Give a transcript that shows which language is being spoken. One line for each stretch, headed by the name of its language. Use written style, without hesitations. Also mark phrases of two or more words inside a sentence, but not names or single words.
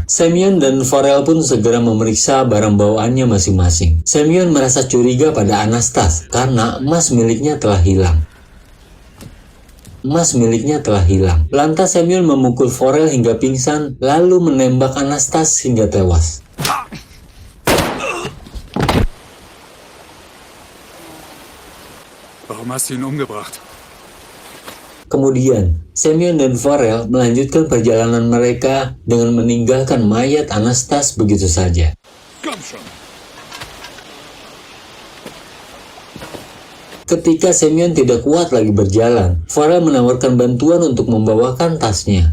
Indonesian: Semyon dan Farel pun segera memeriksa barang bawaannya masing-masing. Semyon merasa curiga pada Anastas karena emas miliknya telah hilang. Lantas Semyon memukul Farel hingga pingsan, lalu menembak Anastas hingga tewas.
German: Warum hast du ihn umgebracht?
Indonesian: Kemudian, Semyon dan Farel melanjutkan perjalanan mereka dengan meninggalkan mayat Anastas begitu saja. Ketika Semyon tidak kuat lagi berjalan, Farel menawarkan bantuan untuk membawakan tasnya.